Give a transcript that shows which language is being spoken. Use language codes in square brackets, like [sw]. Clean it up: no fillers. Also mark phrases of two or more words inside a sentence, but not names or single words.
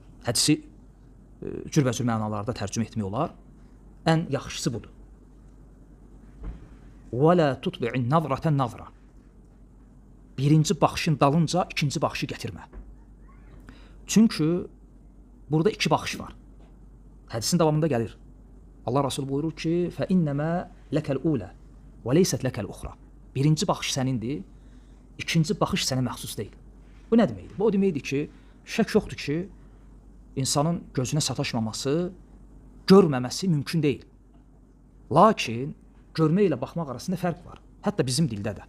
[az] Hədisi cürbəcür mənalarda tərcümə etmək olar. Ən yaxşısı budur. [ar] وَلَا تُطْبِعِ النَّظْرَةَ النَّظْرَ. [az] Birinci baxışın dalınca ikinci baxışı gətirmə. Çünki burada iki baxış var. Hədisin davamında gəlir. Allah Rasulü buyurur ki, [ar] فَإِنَّمَا لَكَ الْأُولَى وَلَيْسَتْ لَكَ الْأُخْرَى. [az] Birinci baxış sənindir, ikinci baxış sənə məxsus deyil. Bu nə deməkdir? Bu o deməkdir ki, şək yoxdur ki, insanın gözünə sataşmaması, görməməsi mümkün deyil. Lakin görmə ilə baxmaq arasında fərq var. Hətta bizim dildə də.